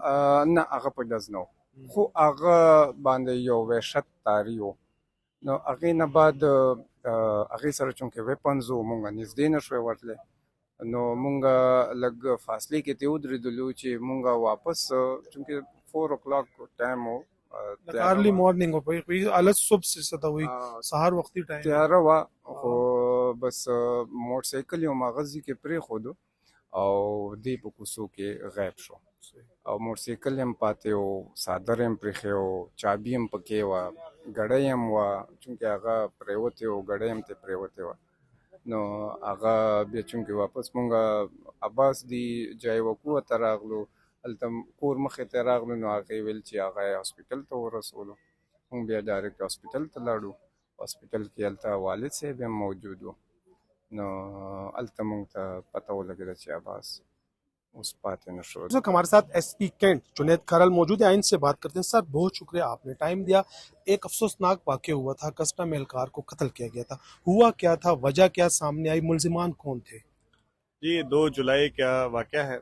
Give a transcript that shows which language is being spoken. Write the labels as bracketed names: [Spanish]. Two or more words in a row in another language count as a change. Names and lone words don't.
[Pashto] نه، هغه په ډز نه و، خو هغه باندې یو وحشت طاري و. نو هغې نه بعد هغې سره چونکې ویپنز و، مونږ نږدې نه شوی ورتلی. نو مونږ لږ فاصلې کې ترې ودرېدلو چې مونږ واپس، چونکې 4 o'clock ټایم و، [English] early morning [Pashto] و، [Urdu] الګ صبح سے [Pashto] څه ته وایي، سهار وختي ټایم تیاره وه. خو بس موټر سایکل یو مغزي کې پرېښودو او دی په کوڅو کې غیب شو. او موټر سایکل هم پاتې و، څادر هم پرېښی و، چابي هم پکې وه، ګړۍ هم وه، چونکې هغه پرېوتې و، ګړۍ هم ترې پرېوتې وه. نو هغه بیا چونکې واپس مونږ عباس دی جای وقوع ته راغلو، هلته کور مخې ته راغلو. نو هغې ویل چې هغه یې هاسپیټل ته ورسولو. مونږ بیا ډایرکټ هاسپیټل ته لاړو. هاسپیټل کې هلته والد صاحب هم موجود و. نو هلته مونږ ته پته ولګېده چې عباس اس پاتے نہ شو. [Urdu] ہمارے ساتھ ایس پی کینٹ جنید کھرل موجود ہیں. ان سے بات کرتے ہیں. سر بہت شکریہ، آپ نے ٹائم دیا. ایک افسوسناک واقعہ ہوا تھا، کسٹم اہلکار کو قتل کیا گیا تھا. ہوا کیا تھا؟ وجہ کیا سامنے آئی؟ ملزمان کون تھے؟ جی 2 جولائی کا واقعہ ہے.